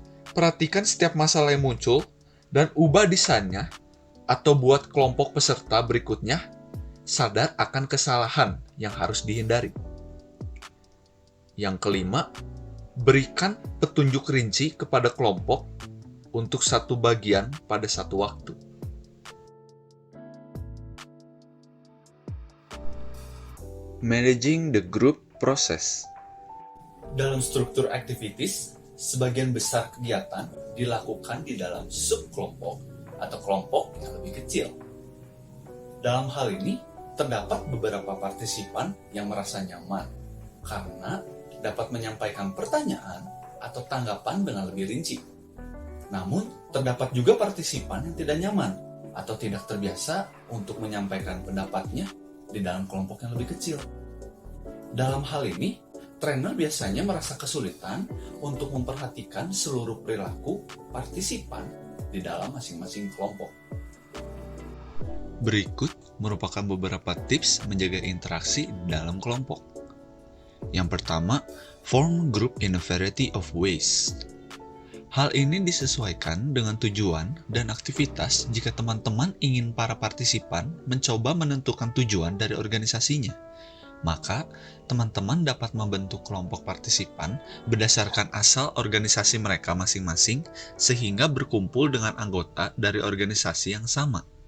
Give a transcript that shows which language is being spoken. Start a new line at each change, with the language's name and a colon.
Indonesian: Perhatikan setiap masalah yang muncul dan ubah desainnya atau buat kelompok peserta berikutnya sadar akan kesalahan yang harus dihindari. Yang kelima, berikan petunjuk rinci kepada kelompok untuk satu bagian pada satu waktu.
English: Managing the group process.
Indonesian: Dalam struktur activities, sebagian besar kegiatan dilakukan di dalam subkelompok atau kelompok yang lebih kecil. Dalam hal ini, terdapat beberapa partisipan yang merasa nyaman karena dapat menyampaikan pertanyaan atau tanggapan dengan lebih rinci. Namun, terdapat juga partisipan yang tidak nyaman atau tidak terbiasa untuk menyampaikan pendapatnya di dalam kelompok yang lebih kecil. Dalam hal ini, trainer biasanya merasa kesulitan untuk memperhatikan seluruh perilaku partisipan di dalam masing-masing kelompok. Berikut merupakan beberapa tips menjaga interaksi dalam kelompok. Yang pertama,
English: form group in a variety of ways.
Indonesian: Hal ini disesuaikan dengan tujuan dan aktivitas jika teman-teman ingin para partisipan mencoba menentukan tujuan dari organisasinya. Maka, teman-teman dapat membentuk kelompok partisipan berdasarkan asal organisasi mereka masing-masing sehingga berkumpul dengan anggota dari organisasi yang sama.